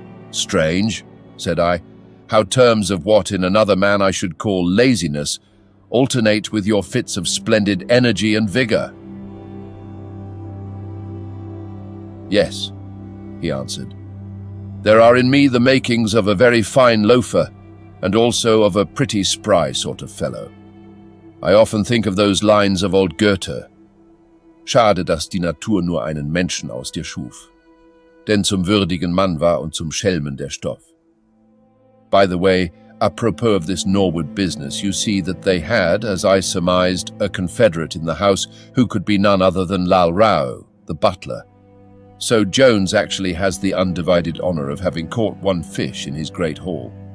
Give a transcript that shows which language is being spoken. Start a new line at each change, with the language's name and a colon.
English: "Strange," said I, "how terms of what in another man I should call laziness alternate with your fits of splendid energy and vigour." "Yes," he answered. "There are in me the makings of a very fine loafer, and also of a pretty spry sort of fellow. I often think of those lines of old Goethe.
German: Schade, dass die Natur nur einen Menschen aus dir schuf. Denn zum würdigen Mann war und zum Schelmen der Stoff.
English: By the way, apropos of this Norwood business, you see that they had, as I surmised, a confederate in the house who could be none other than Lal Rao, the butler. So Jones actually has the undivided honour of having caught one fish in his great haul."